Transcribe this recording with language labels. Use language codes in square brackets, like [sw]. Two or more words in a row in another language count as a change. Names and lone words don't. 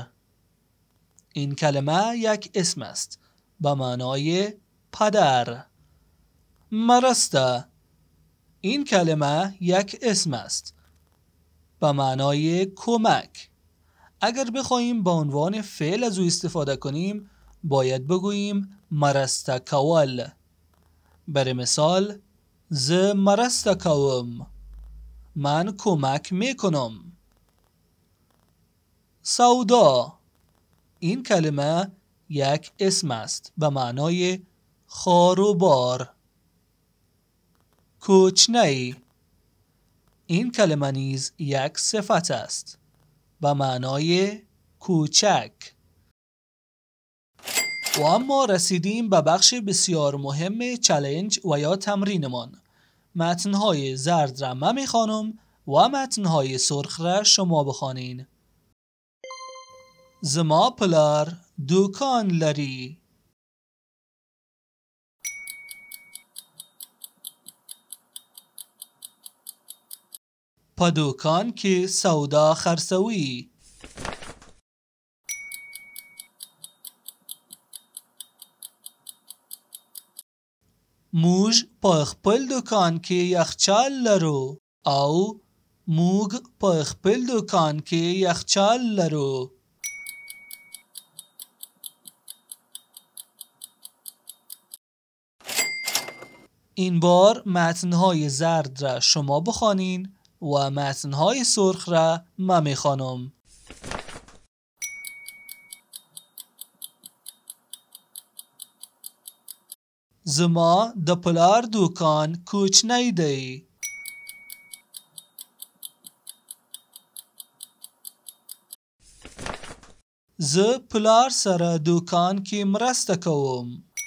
[fa] این کلمه یک اسم است به معنای پدر. مرسته. این کلمه یک اسم است به معنای کمک. اگر بخواهیم به عنوان فعل از او استفاده کنیم باید بگوییم [ps] مرسته کول. [fa] برای مثال [ps] زه مرسته کوم. [fa] من کمک میکنم. سودا. این کلمه یک اسم است به معنای خاروبار. کوچنی. این کلمه نیز یک صفت است به معنای کوچک. و اما رسیدیم به بخش بسیار مهم چالش و یا تمرینمان. متنهای زرد را من میخوانم و متنهای سرخ را شما بخوانین. [ps] زما پلار دکان لري. په دکان کې سودا خرڅوي. موږ په خپل دکان کې یخچال لرو. او موږ په خپل دکان کې یخچال لرو. [fa] این بار متنهای زرد را شما بخوانین و متنهای سرخ را من میخوانم. [ps] زما د پلار دکان کوچنی دی. زه پلار سره دکان کې مرسته کوم.